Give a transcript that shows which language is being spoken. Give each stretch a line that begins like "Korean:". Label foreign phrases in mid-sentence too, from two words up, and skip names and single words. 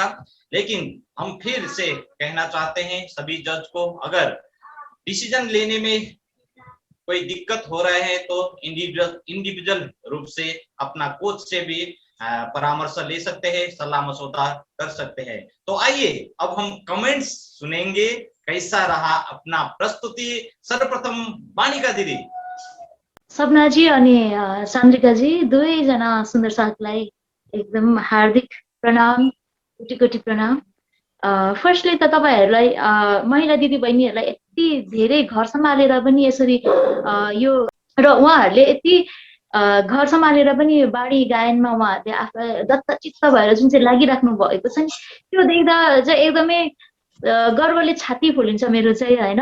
Hindi: लेकिन हम फिर से कहना चाहते हैं सभी जज को, अगर डिसीजन लेने में कोई दिक्कत हो रहे हैं तो इंडिविजुअल रूप से अपना कोच से भी परामर्श ले सकते हैं, सलाह मशवरा कर सकते हैं। तो आइए अब हम कमेंट्स सुनेंगे, कैसा रहा अपना प्रस्तुति। सर्वप्रथम वाणिका दिदी।
Nepali: सपनाजी अनि चन्द्रिकाजी दुवैजना सुन्दर साथलाई एकदम हार्दिक प्रणाम, कोटी कोटी प्रणाम। फर्स्टली त तपाईहरुलाई महिला दिदी बहिनीहरुलाई यति धेरै घर सम्हालेर पनि यसरी यो र उहाँहरुले यति घर सम्हालेर पनि बाणी गायनमा उहाँहरुले आफूलाई दत्तचित्त भएर जुन चाहिँ लागिराख्नु भएको छ नि, त्यो देख्दा चाहिँ एकदमै गर्वले छाती फुलिन्छ मेरो चाहिँ, हैन।